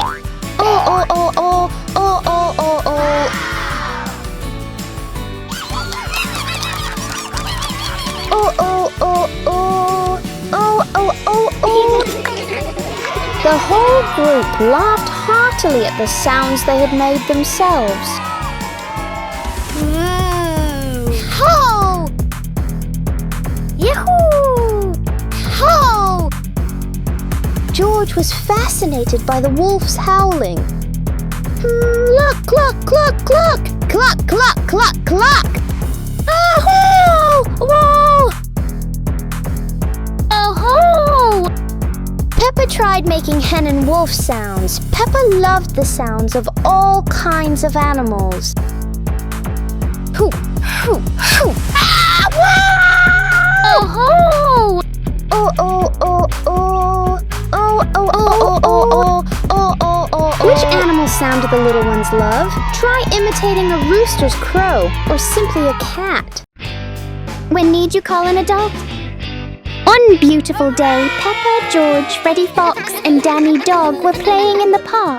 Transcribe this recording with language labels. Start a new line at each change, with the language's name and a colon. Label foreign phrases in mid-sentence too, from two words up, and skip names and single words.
English: Oh, oh, oh, oh, oh, oh, oh, oh. Oh, oh, oh, oh, oh, oh, oh, oh. The whole group laughed heartily at the sounds they had made themselves. Ho! Yahoo! Ho! George was fascinated by the wolf's howling. Cluck, cluck, cluck, cluck! Cluck, cluck, cluck, cluck! Oh-ho! Whoa! Oh-ho! Peppa tried making hen and wolf sounds. Peppa loved the sounds of all kinds of animals. Hoo, hoo, hoo! Ah, Oh-ho! oh, oh, oh, oh! Oh, oh, oh, oh, oh, oh, oh, oh. Which animal sound do the little ones love? Try imitating a rooster's crow or simply a cat. When need you call an adult? One beautiful day, Peppa, George, Freddy Fox, and Danny Dog were playing in the park.